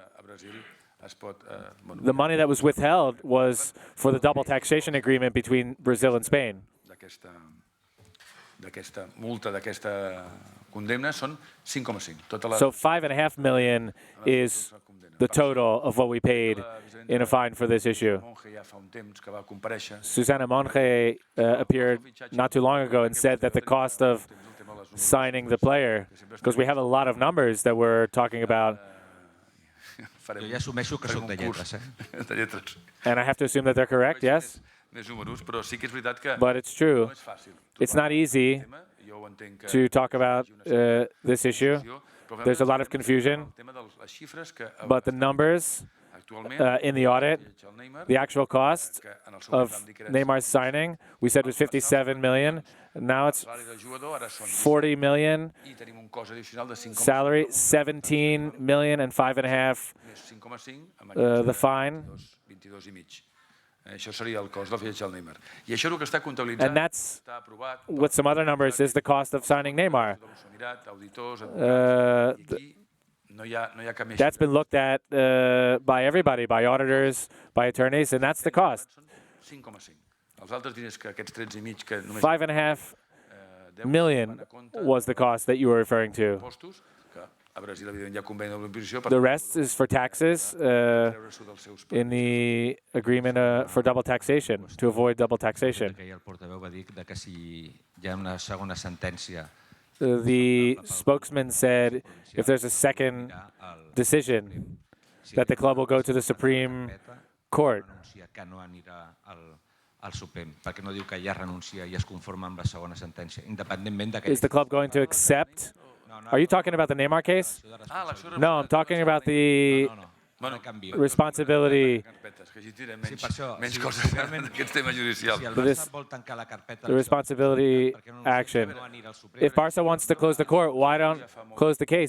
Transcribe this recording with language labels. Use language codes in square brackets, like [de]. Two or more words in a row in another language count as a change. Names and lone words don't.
[en] The money that was withheld was for the double taxation agreement between Brazil and Spain. [ca] D'aquesta multa, d'aquesta condemna, són 5,5. [en] So 5.5 million is the total of what we paid in a fine for this issue. Susana Monge appeared not too long ago and said that the cost of signing the player, because we have a lot of numbers that we're talking about, [ca] Jo ja assumeixo que soc de lletres, de lletres. [en] and I have to assume that they're correct, yes? [ca] Més números, però sí que és veritat que [en] But it's true. It's not easy to talk about this issue. There's a lot of confusion, but the numbers in the audit, the actual cost of Neymar's signing, we said was 57 million. Now it's 40 million salary, 17 million and 5.5 the fine. Això seria el cost del fitxatge del Neymar. I això és el que està comptabilitzat. And that's, with some other numbers, is the cost of signing Neymar. That's been looked at by everybody, by auditors, by attorneys, and that's the cost. 5.5 million was the cost that you were referring to. The rest is for taxes in the agreement for double taxation, to avoid double taxation. [ca] El portaveu va dir que si hi ha una segona sentència [en] The spokesman said if there's a second decision, that the club will go to the Supreme Court. [ca] que no anirà al Suprem, perquè no diu que ja renuncia i es conforma amb la segona sentència, independentment de que... [en] Is the club going to accept? Are you talking about the Neymar case? No, I'm talking about the responsibility. The responsibility action. If Barca wants to close the court, why don't close the case?